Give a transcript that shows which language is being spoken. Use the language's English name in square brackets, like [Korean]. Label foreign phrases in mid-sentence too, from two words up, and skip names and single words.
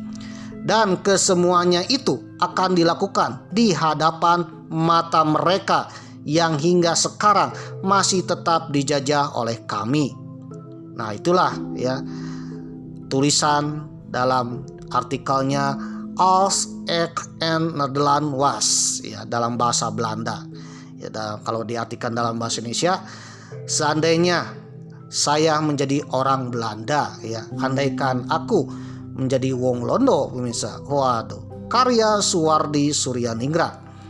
[Indonesian] Dan kesemuanya itu akan dilakukan di hadapan mata mereka yang hingga sekarang masih tetap dijajah oleh kami. Nah, itulah ya tulisan dalam artikelnya [Dutch] Als ik en Nederland was [Indonesian] ya dalam bahasa Belanda. Ya, kalau diartikan dalam bahasa Indonesia, seandainya saya menjadi orang Belanda ya, andaikan aku menjadi [Javanese] wong Londo [Indonesian] pemirsa. Waduh, karya Suwardi Suryaningrat.